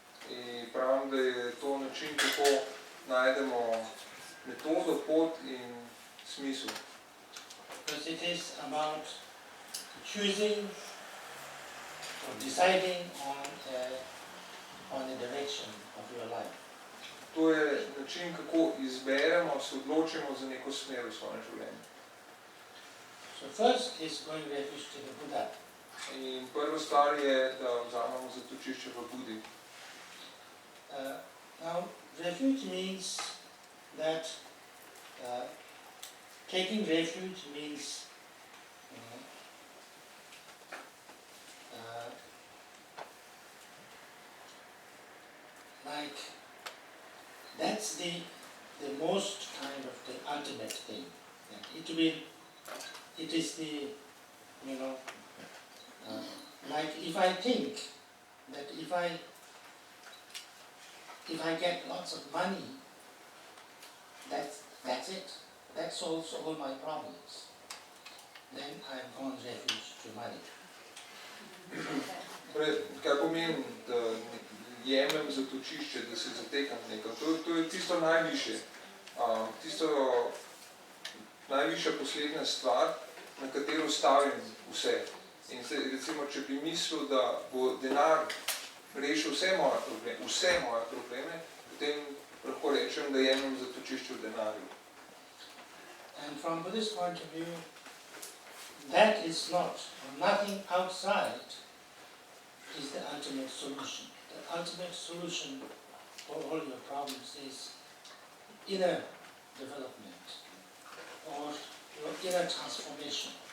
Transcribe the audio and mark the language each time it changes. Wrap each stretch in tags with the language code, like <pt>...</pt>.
<sl>In pravim, da je to način, kako najdemo metodo, pot in smisel.</sl> <en>Because it is about choosing or deciding on the direction of your life.</en> <sl>To je način, kako izberemo, se odločimo za neko smer v svojem življenju.</sl> <en>So first is going refuge to the Buddha.</en> <sl>In prva stvar je, da vzamemo zatočišče v Budi.</sl> <en>Now, refuge means that taking refuge means like that's the most kind of the ultimate thing. It is the, like if I think that if I get lots of money, that's it. That solves all my problems. Then I've gone refuge to money.</en> <sl>Kaj pomeni, da jemljem zatočišče, da se zatekam nekam? To je tisto najvišje. Tisto najvišja poslednja stvar, na katero stavim vse. In recimo, če bi mislil, da bo denar rešil vse moje probleme, potem lahko rečem, da jemljem zatočišče v denarju.</sl> <en>And from Buddhist point of view, that is nothing outside is the ultimate solution. The ultimate solution for all your problems is inner development or your inner transformation.</en>